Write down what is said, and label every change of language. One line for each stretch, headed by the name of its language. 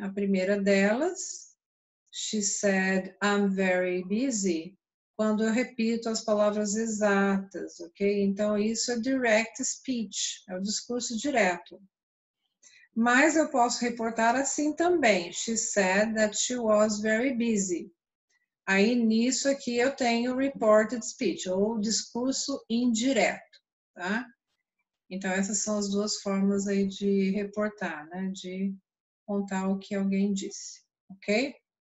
Portuguese: A primeira delas,
English: she said, I'm very busy,
Portuguese: quando eu repito as palavras exatas, ok? Então, isso é direct speech, é o discurso direto. Mas eu posso reportar assim também.
English: She said that she was very busy.
Portuguese: Aí, nisso aqui, eu tenho reported speech, ou discurso indireto, tá? Então, essas são as duas formas aí de reportar, né? De contar o que alguém disse, ok?